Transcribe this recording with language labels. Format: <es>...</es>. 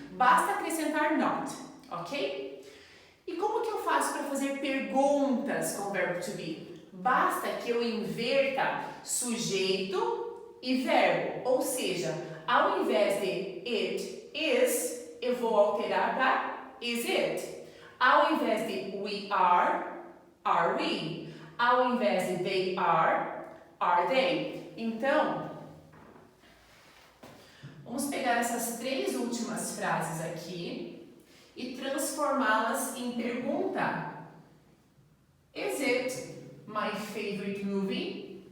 <pt>Basta acrescentar not, ok? E como que eu faço para fazer perguntas com o verbo to be? Basta que eu inverta sujeito e verbo, ou seja, ao invés de it is, eu vou alterar para is it. Ao invés de we are we. Ao invés de they are they. Então, vamos pegar essas 3 últimas frases aqui e transformá-las em pergunta.</pt> <en>Is it my favorite movie?</en>